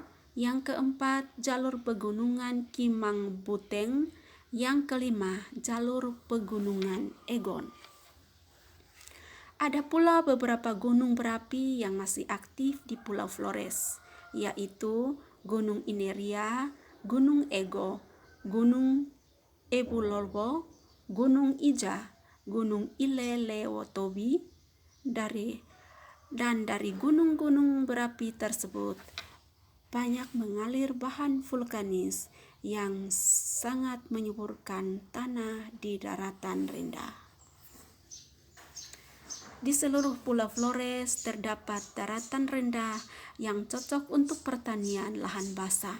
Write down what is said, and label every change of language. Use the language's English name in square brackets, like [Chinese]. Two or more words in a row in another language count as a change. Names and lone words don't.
[Indonesian] Yang keempat, jalur pegunungan Kimang Buteng. Yang kelima, jalur pegunungan Egon. Ada pula beberapa gunung berapi yang masih aktif di Pulau Flores, yaitu Gunung Ineria, Gunung Ego, Gunung Ebulolbo, Gunung Ija, Gunung Ilelewotobi. Dari gunung-gunung berapi tersebut banyak mengalir bahan vulkanis yang sangat menyuburkan tanah di daratan rendah. Di seluruh Pulau Flores terdapat daratan rendah yang cocok untuk pertanian lahan basah.